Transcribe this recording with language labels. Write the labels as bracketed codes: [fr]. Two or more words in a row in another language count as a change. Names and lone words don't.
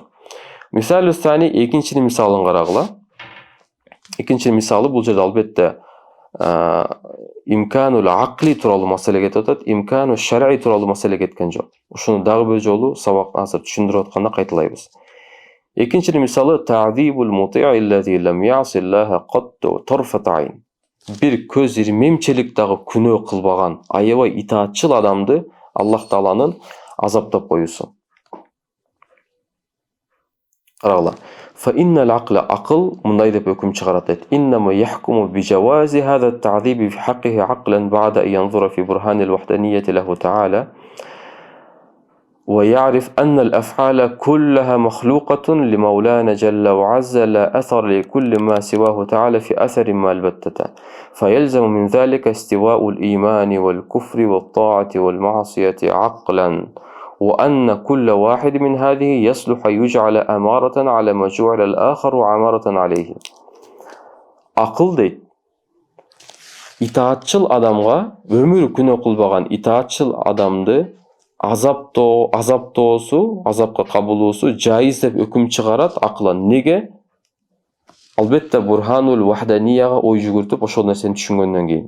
[ky] Мисалы сани, экинчинин мисалын карагыла. Экинчинин мисалы бул жерде албетте [ar] الإمكان العقلي [ky] тууралуу маселе кетип атат, [ar] الإمكان الشرعي [ky] тууралуу маселе кеткен жок. Ушуну дагы бир жолу сабак азыр түшүндүрүп атканда кайталайбыз. Экинчинин мисалы [ar] تعذيب المطيع الذي لم يعص الله قط طرفة عين. [ky] bir көз ирмемчелик дагы күнөө кылбаган аябай итаатчыл адамды Аллах Тааланын азаптап коюусу. Карагыла. [ar] فإن العقل عقل [ky] мындай деп өкүм чыгарат дейт. [ar] إنما يحكم بجواز هذا التعذيب في حقه عقلا بعد أن ينظر في برهان الوحدانية له تعالى ويعرف أن الأفعال كلها مخلوقة لمولانا جل وعز لا أثر لكل ما سواه تعالى في أثر ما البتة فيلزم من ذلك استواء الإيمان والكفر والطاعة والمعصية عقلا وأن كل واحد من هذه يصلح يجعل أمارة على ما جعل الآخر عمارة عليه. [ky] Акыл дейт. Итаатчыл адамга өмүрү күнөө кылбаган итаатчыл адамды азаптоосу, азапка кабылуусу жайыз деп өкүм чыгарат акылан. Неге? Албетте Бурханул Вахданияга ой жүгүртүп ошол нерсени түшүнгөндөн кийин.